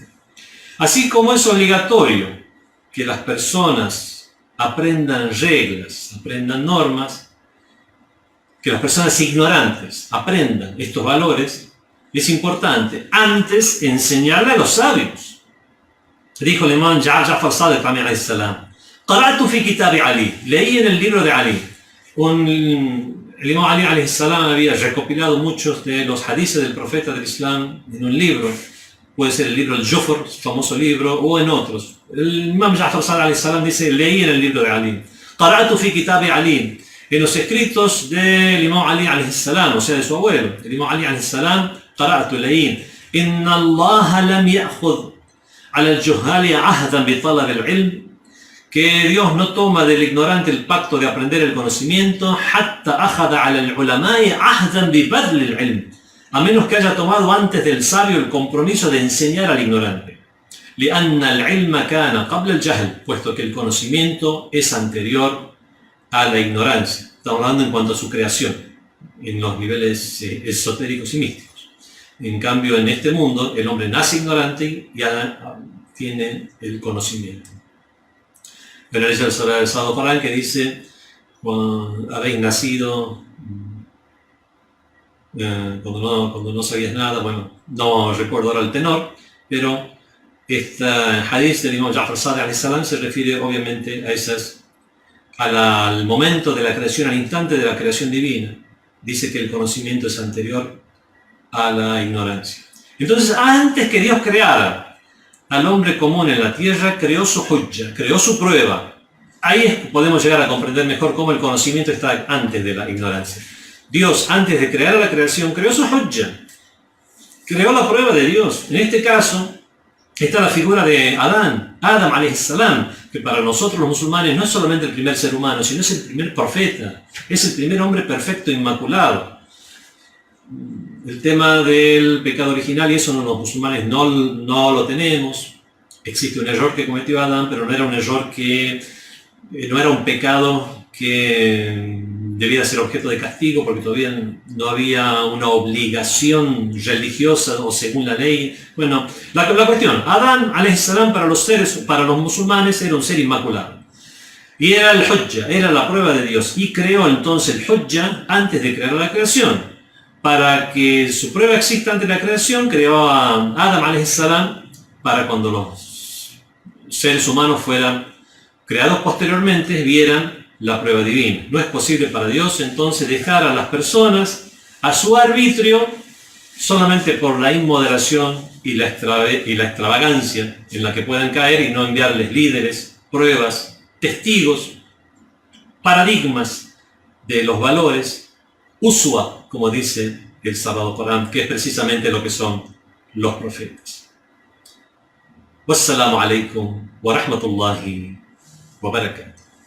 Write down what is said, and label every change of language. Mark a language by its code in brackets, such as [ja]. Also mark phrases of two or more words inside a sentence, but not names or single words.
[es] Así como es obligatorio que las personas aprendan reglas, aprendan normas, que las personas ignorantes aprendan estos valores, es importante antes enseñarle a los sabios. Dijo el imam Ja'far Sadiq [ar] عليه السلام: قرأت في كتاب علي, [es] leí en el libro de Ali. El imam Ali [ar] عليه السلام [es] había recopilado muchos de los hadices del profeta del Islam en un libro, puede ser el libro del Jufr, famoso libro, o en otros. El imam Ja'far Sadiq [ar] عليه السلام [es] dice: leí en el libro de Ali. [ar] قرأت في كتاب علي, [es] en los escritos del imam Ali [ar] عليه السلام, [es] o sea, de su abuelo, el imam Ali [ar] عليه السلام, [es] qara'tu, leí: [ar] إن الله لم يأخذ على الجهال عهدا بطلب العلم, [es] que Dios no toma del ignorante el pacto de aprender el conocimiento, [ar] حتى أخذ على العلماء عهدا ببذل العلم, [es] a menos que haya tomado antes del sabio el compromiso de enseñar al ignorante. [ar] لأن العلم كان قبل الجهل, [es] puesto que el conocimiento es anterior a la ignorancia. Estamos hablando en cuanto a su creación, en los niveles esotéricos y místicos. En cambio, en este mundo, el hombre nace ignorante y ya tiene el conocimiento. Pero es el Sagrado Corán que dice: cuando habéis nacido, cuando no sabías nada, bueno, no recuerdo ahora el tenor, pero este hadith del imam Ja'far Sadiq [ar] عليه السلام [es] se refiere obviamente al momento de la creación, al instante de la creación divina. Dice que el conocimiento es anterior a la ignorancia. Entonces, antes que Dios creara al hombre común en la tierra, creó su hujja, creó su prueba. Ahí podemos llegar a comprender mejor cómo el conocimiento está antes de la ignorancia. Dios, antes de crear la creación, creó su hujja, creó la prueba de Dios. En este caso está la figura de Adam [ar] عليه السلام, [es] que para nosotros los musulmanes no es solamente el primer ser humano, sino es el primer profeta, es el primer hombre perfecto, inmaculado. El tema del pecado original, y eso los musulmanes no lo tenemos. Existe un error que cometió Adán, pero no era un error no era un pecado que debía ser objeto de castigo, porque todavía no había una obligación religiosa o según la ley. Bueno, la cuestión, Adán [ar] عليه السلام [es] para los musulmanes era un ser inmaculado. Y era el hujja, era la prueba de Dios. Y creó entonces el hujja antes de crear la creación. Para que su prueba exista ante la creación, creó a Adam [ar] عليه السلام [es] para cuando los seres humanos fueran creados posteriormente, vieran la prueba divina. No es posible para Dios entonces dejar a las personas a su arbitrio solamente por la inmoderación y la extravagancia en la que puedan caer, y no enviarles líderes, pruebas, testigos, paradigmas de los valores, uswa, como dice el Sagrado Corán, que es precisamente lo que son los profetas. [ar] والسلام عليكم ورحمة الله وبركاته.